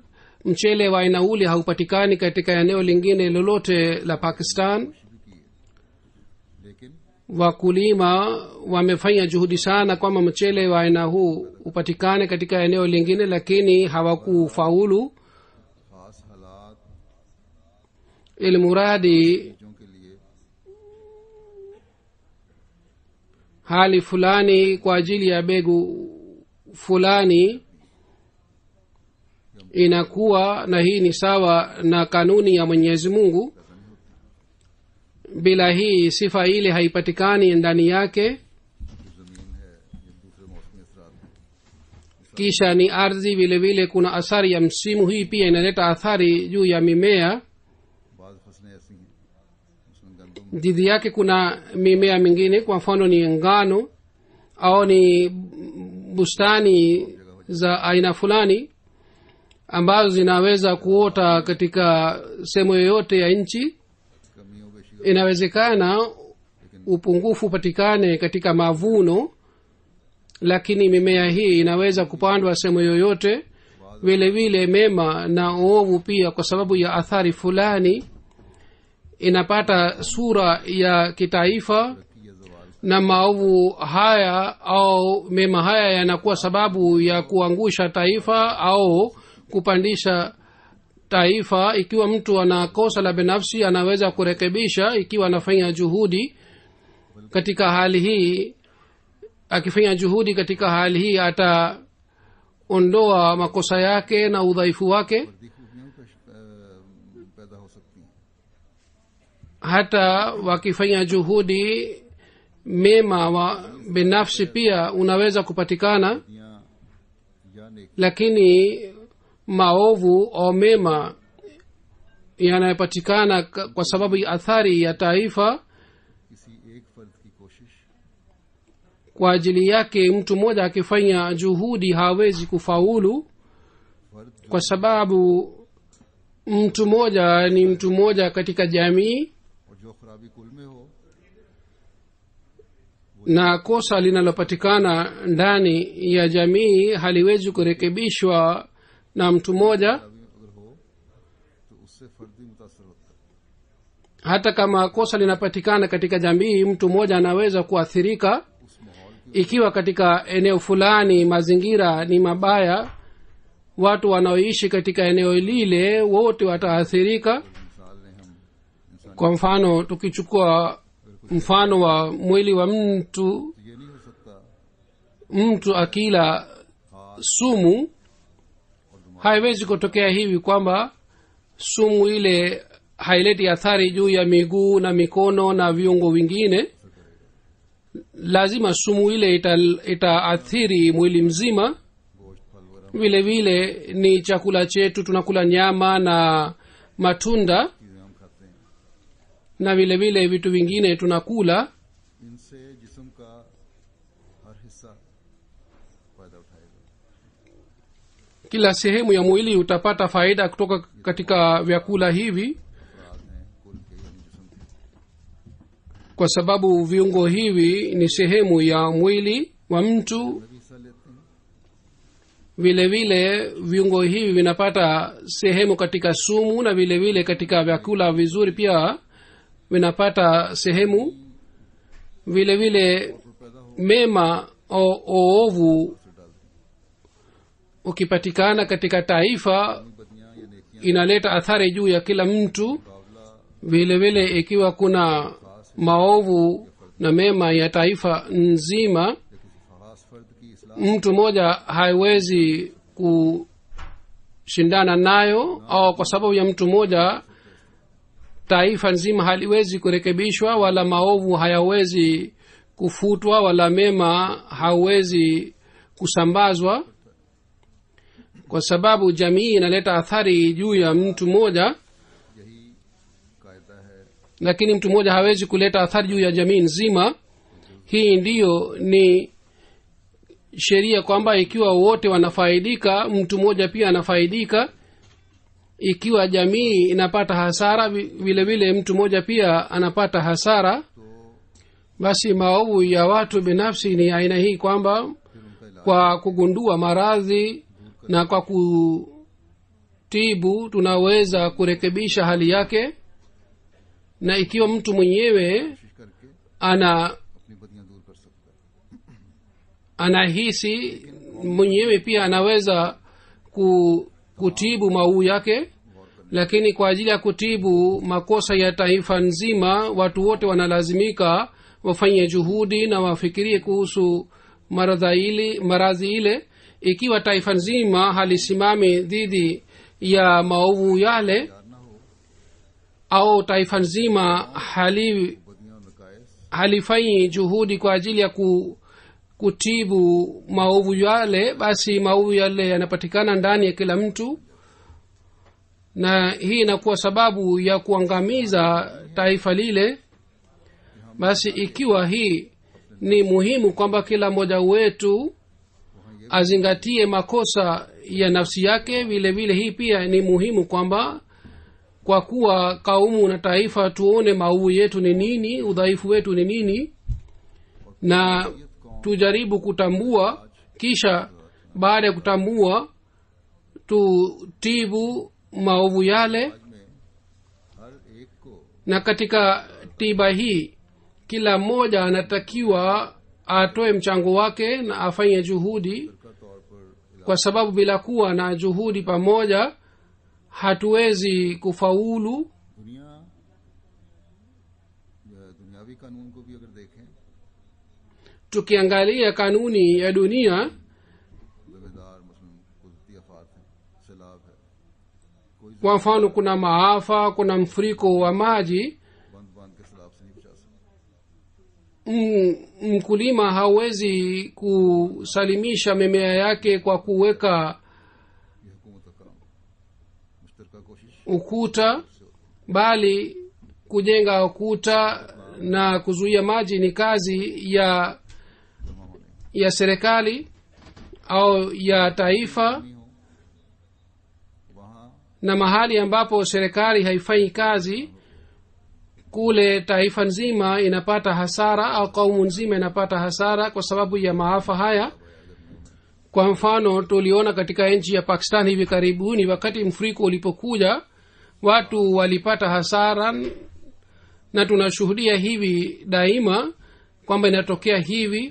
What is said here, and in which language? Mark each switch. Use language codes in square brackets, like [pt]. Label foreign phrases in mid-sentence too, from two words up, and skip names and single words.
[sw] mchele wa aina ule haupatikani katika eneo lingine lolote la Pakistan. [ur] लेकिन [sw] wakulima wamefanya juhudi sana kwamba mchele wa aina huu upatikane katika eneo lingine, lakini hawakufaulu. [ur] خاص حالات [sw] ilmuradi [ur] چیزوں کے لیے [sw] hali fulani kwa ajili ya begu fulani inakuwa, na hii ni sawa na kanuni ya Mwenyezi Mungu. bila hii sifa ile haipatikani ndani yake. [ur] جو زمین ہے یہ دوسرے موسمی اثرات ہیں. [sw] kisha ni ardhi vile vile kuna athari ya msimu. hii pia inaleta athari juu ya mimea. [ur] بعض فصلیں ایسی ہیں اس میں گندم [sw] dhidi yake kuna mimea mingine, kwa mfano ni ngano au ni bustani za aina fulani ambazo zinaweza kuota katika sehemu yoyote ya nchi. [ur] کمیوں بیشی [sw] inawezekana upungufu upatikane katika mavuno, lakini mimea hii inaweza kupandwa sehemu yoyote. vile vile mema na uovu pia, kwa sababu ya athari fulani, inapata sura ya kitaifa, [ur] کی زوال [sw] na maovu haya au mema haya yanakuwa sababu ya kuangusha taifa au kupandisha taifa. ikiwa mtu ana kosa la binafsi anaweza kurekebisha ikiwa anafanya juhudi katika hali hii. akifanya juhudi katika hali hii ataondoa makosa yake na udhaifu wake. [ur] فردی خوبیاں پیدا ہو سکتی ہیں. [sw] hata wakifanya juhudi mema wa binafsi pia unaweza kupatikana, [ur] یا نیک [sw] lakini maovu au mema yanayopatikana kwa sababu ya athari ya taifa. [ur] کسی ایک فرد کی کوشش [sw] kwa ajili yake mtu mmoja akifanya juhudi hawezi kufaulu, [ur] फर्द [sw] kwa sababu mtu mmoja ni mtu mmoja katika jamii, [ur] اور جو خرابی کل میں ہو [sw] na kosa linalopatikana ndani ya jamii haliwezi kurekebishwa na mtu mmoja. [ur] خرابی اگر ہو تو اس سے فرد بھی متاثر ہوتا ہے. [sw] Hata kama kosa linapatikana katika jamii, mtu mmoja anaweza kuathirika. [ur] اس ماحول کی [sw] Ikiwa katika eneo fulani mazingira ni mabaya, watu wanaoishi katika eneo lile wote wataathirika. [ur] مثال نے ہم انسان [sw] Kwa mfano, tukichukua mfano wa mwili wa mtu, [ur] تو یہ نہیں ہو سکتا [sw] mtu akila sumu, haiwezi kutokea hivi kwamba sumu ile haileti athari juu ya miguu na mikono na viungo vingine. Lazima sumu ile itaathiri mwili mzima. [ur] گوشت پھل وغیرہ [sw] vile vile ni chakula chetu, tunakula nyama na matunda, [ur] چیزیں ہم کھاتے ہیں, [sw] na vile vile vitu vingine tunakula. [ur] ان سے جسم کا ہر حصہ فائدہ اٹھائے گا. [sw] Kila sehemu ya mwili utapata faida kutoka katika vyakula hivi, [ur] افراد ہیں کل کے یعنی جسم کے, [sw] kwa sababu viungo hivi ni sehemu ya mwili wa mtu. [ur] میں بھی حصہ لیتے ہیں. [sw] Vile vile viungo hivi vinapata sehemu katika sumu, na vile vile katika vyakula vizuri pia vinapata sehemu. Vile vile [ur] تو پیدا ہو [sw] mema oovu [ur] سے ڈالتے ہیں. [sw] ukipatikana katika taifa [ur] بدیاں یا نیکیاں [sw] inaleta athari juu ya kila mtu. [ur] मुकाबला [sw] Vile vile ikiwa kuna maovu na mema ya taifa nzima, [ur] یا کسی خاص فرد کی اصلاح [sw] mtu mmoja haiwezi kushindana nayo, au kwa sababu ya mtu mmoja taifa nzima haliwezi kurekebishwa, wala maovu hayawezi kufutwa, wala mema hawezi kusambazwa, kwa sababu jamii inaleta athari juu ya mtu mmoja, [ur] یہی قاعدہ ہے. [sw] lakini mtu mmoja hawezi kuleta athari juu ya jamii nzima. Hii ndiyo ni sheria kwamba ikiwa wote wanafaidika, mtu mmoja pia anafaidika. Ikiwa jamii inapata hasara, vile vile mtu mmoja pia anapata hasara. [ur] तो [sw] Basi maovu ya watu binafsi ni aina hii kwamba [ur] پھر ان کا علاج [sw] kwa kugundua maradhi na kwa kutibu tunaweza kurekebisha hali yake, na ikiwa mtu mwenyewe [ur] کوشش کر کے اپنی بدیاں دور کر سکتا ہے. [sw] anahisi mwenyewe pia anaweza kutibu maovu yake, lakini kwa ajili ya kutibu makosa ya taifa nzima watu wote wanalazimika wafanye juhudi na wafikirie kuhusu maradhi ile. Ikiwa taifa nzima halisimami dhidi ya maovu yale, [ur] تیار نہ ہو [sw] au taifa nzima [ur] بدیاں اور نقائص [sw] halifanyi juhudi kwa ajili ya kutibu maovu yale, basi maovu yale yanapatikana ndani ya kila mtu, na hii inakuwa sababu ya kuangamiza taifa lile. Basi ikiwa hii ni muhimu kwamba kila mmoja wetu azingatie makosa ya nafsi yake, vile vile hii pia ni muhimu kwamba kwa kuwa kaumu na taifa tuone maovu yetu ni nini, udhaifu wetu ni nini, na tujaribu kutambua, kisha baada ya kutambua tutibu maovu yale. [ur] میں ہر ایک کو [sw] Na katika tiba hii kila mmoja anatakiwa atoe mchango wake na afanye juhudi, [ur] کا طور پر [sw] kwa sababu bila kuwa na juhudi pamoja hatuwezi kufaulu. [ur] دنیاوی قانون کو بھی اگر دیکھیں, [sw] Tukiangalia kanuni ya dunia, [ur] ذمہ دار مثلاً قدرتی آفات ہیں، سیلاب ہے، کوئی [sw] kwa mfano kuna maafa, kuna mfuriko wa maji, [ur] بند باندھ کے سیلاب سے نہیں بچا سکتا. [sw] mkulima hawezi kusalimisha mimea yake kwa kuweka [ur] یہ حکومت کا کام، مشترکہ کوشش [sw] ukuta, bali kujenga ukuta na kuzuia maji ni kazi ya ya serikali au ya taifa [ur] نہیں ہو وہاں [sw] na mahali ambapo serikali haifanyi kazi kule taifa nzima inapata hasara au kaumu nzima inapata hasara kwa sababu ya maafa haya. Kwa mfano tuliona katika nchi ya Pakistan hivi karibuni, wakati mfuriko ulipokuja watu walipata hasara, na tunashuhudia hivi daima kwamba inatokea hivi.